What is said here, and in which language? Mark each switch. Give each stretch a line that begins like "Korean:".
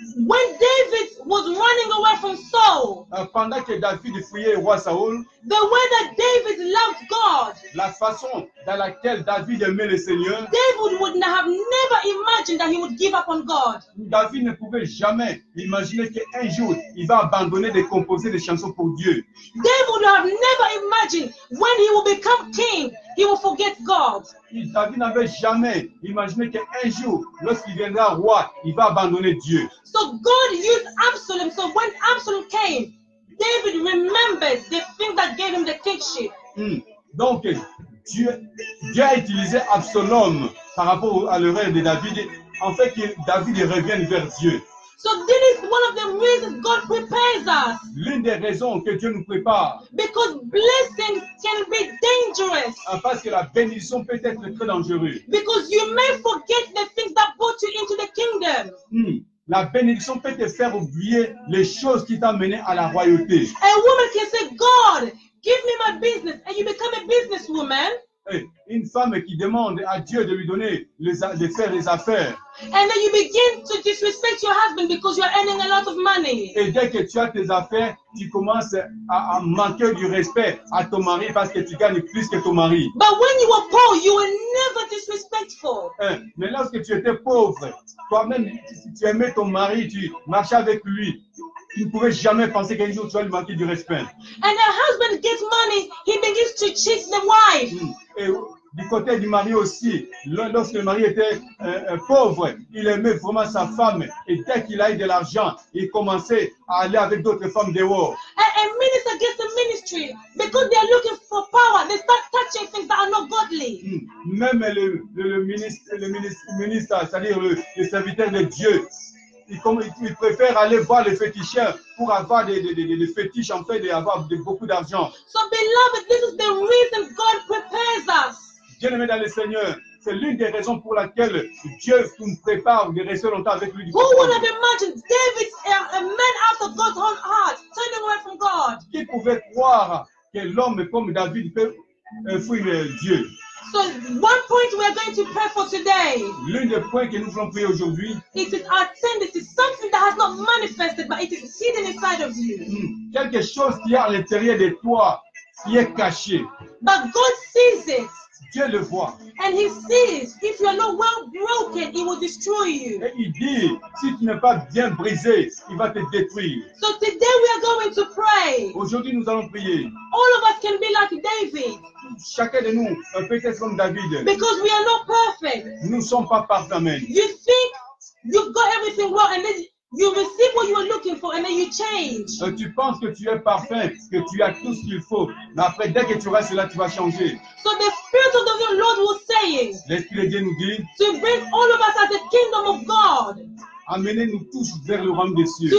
English: When David was running away from Saul,
French: Pendant que David fuyait le roi Saoul,
English: the way that David loved God,
French: la façon dans laquelle David aimait le Seigneur,
English: David would have never imagined that he would give up on God.
French: David ne pouvait jamais imaginer qu'un jour, il va abandonner de composer des chansons pour Dieu.
English: David would have never imagined when he will become king, he will forget God.
French: David n'avait jamais imaginé qu'un jour, lorsqu'il viendra roi, il va abandonner Dieu.
English: So God used Absalom. So when Absalom came, David remembered the thing that gave him the kingship.
French: Donc, Dieu a utilisé Absalom par rapport à l'erreur de David, en fait que David revienne vers Dieu.
English: So this is one of the reasons God prepares us.
French: L'une des raisons que Dieu nous prépare,
English: Because blessings can be dangerous.
French: parce que la bénédiction peut être très dangereuse.
English: Because you may forget the things that brought you into the kingdom.
French: La bénédiction peut te faire oublier les choses qui t'ont mené à la royauté.
English: A woman can say, God, give me my business, and you become a businesswoman.
French: une femme qui demande à Dieu de lui donner, de faire les affaires.
English: And then you begin to disrespect your husband because you are earning a lot of money.
French: Et dès que tu as tes affaires, tu commences à manquer du respect à ton mari parce que tu gagnes plus que ton mari.
English: But when you were poor, you were never disrespectful.
French: Mais lorsque tu étais pauvre, toi-même, si tu aimais ton mari, tu marchais avec lui, tu ne pouvais jamais penser qu'un jour tu vas lui manquer du respect.
English: And the husband gets money, he begins to cheat the wife.
French: Et du côté du mari aussi, lorsque le mari était pauvre, il aimait vraiment sa femme. Et dès qu'il a eu de l'argent, il commençait à aller avec d'autres femmes dehors.
English: And minister gets the ministry because they are looking for power. They start touching things that are not godly.
French: Même le ministre, c'est-à-dire le serviteur de Dieu, il préfère aller voir les féticheurs pour avoir des fétiches, en fait, d'avoir beaucoup d'argent.
English: So beloved, this is the reason God prepares us.
French: Bien-aimé dans le Seigneur, c'est l'une des raisons pour laquelle Dieu nous prépare de rester longtemps avec lui.
English: Who would have imagined David, a man after God's own heart, turning away from God?
French: Qui pouvait croire que l'homme comme David peut fuir Dieu?
English: So one point we are going to pray for today.
French: L'un des points que nous voulons prier aujourd'hui,
English: It is our tendency, something that has not manifested, but it is hidden inside of you.
French: Quelque chose qui est à l'intérieur de toi, qui est caché.
English: But God sees it.
French: Dieu le voit.
English: And he sees if you are not well broken, he will destroy you.
French: Et il dit, si tu n'es pas bien brisé, il va te détruire.
English: So today we are going to pray.
French: Aujourd'hui, nous allons prier.
English: All of us can be like David.
French: Chacun de nous peut être comme David.
English: Because we are not perfect.
French: Nous ne sommes pas parfaits.
English: You think you've got everything well and then you receive what you are looking for and then you change.
French: Tu penses que tu es parfait, que tu as tout ce qu'il faut. Mais après, dès que tu auras cela, tu vas changer.
English: So the Spirit of the Lord was saying
French: L'Esprit de Dieu nous dit,
English: to bring all of us as the kingdom of God.
French: amenez-nous tous vers le royaume des cieux.